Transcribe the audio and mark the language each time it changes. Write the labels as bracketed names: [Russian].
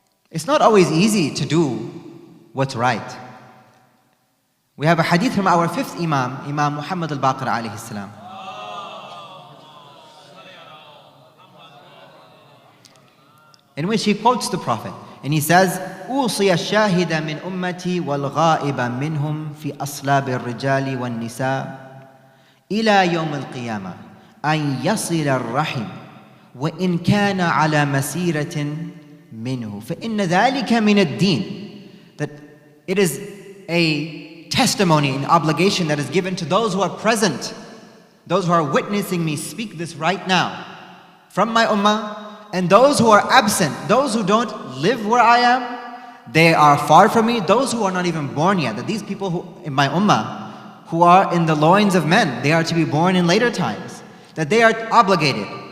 [English] It's not always easy to do what's right. We have a hadith from our fifth Imam, Imam Muhammad al-Baqir alayhi salam. In which he quotes the Prophet. And he says, [Arabic] أوصي الشاهد من أمتي والغائب منهم في أصلاب الرجال والنساء إلى يوم القيامة أن يصل الرحم وإن كان على مسيرة منه فإن ذلك من الدين. [English] That it is a testimony, an obligation that is given to those who are present, those who are witnessing me speak this right now from my ummah, and those who are absent, those who don't live where I am, they are far from me, those who are not even born yet, that these people who in my ummah, who are in the loins of men, they are to be born in later times, that they are obligated